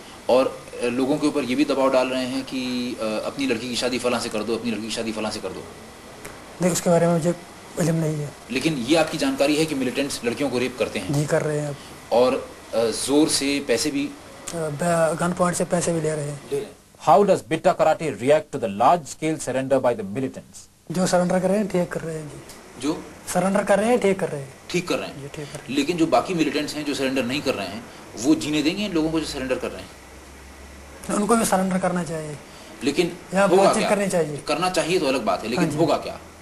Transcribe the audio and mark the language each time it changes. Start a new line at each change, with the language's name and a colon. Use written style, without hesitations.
Urdu: اور لوگوں کے اوپر یہ بھی دباؤ ڈال رہے ہیں کہ اپنی لڑکی کی شادی فلاں سے کر دو, اپنی لڑکی کی شادی فلاں سے کر دو. نہیں, اس کے بارے میں مجھے علم نہیں ہے. لیکن یہ آپ کی جانکاری ہے کہ ملیٹنٹس لڑکیوں کو ریپ کرتے ہیں؟ جی کر رہے ہیں. اور زور سے پیسے بھی, گن پوائنٹ سے پیسے بھی لے رہے ہیں.
English: How does Bitta Karate react to the large scale surrender by the militants?
Urdu: جو سرنڈر کر رہے ہیں ٹھیک کر رہے ہیں. جی جو سرنڈر کر رہے ہیں ٹھیک کر رہے ہیں. ٹھیک کر رہے ہیں. جی ٹھیک کر رہے ہیں. لیکن جو باقی ملیٹنٹس ہیں جو سرنڈر نہیں کر رہے ہیں, وہ جینے دیں گے ان لوگوں کو جو سرنڈر کر رہے ہیں؟ ان کو بھی سرنڈر کرنا چاہیے, لیکن بات چیت کرنی چاہیے. کرنا چاہیے تو الگ بات ہے, لیکن ہوگا کیا؟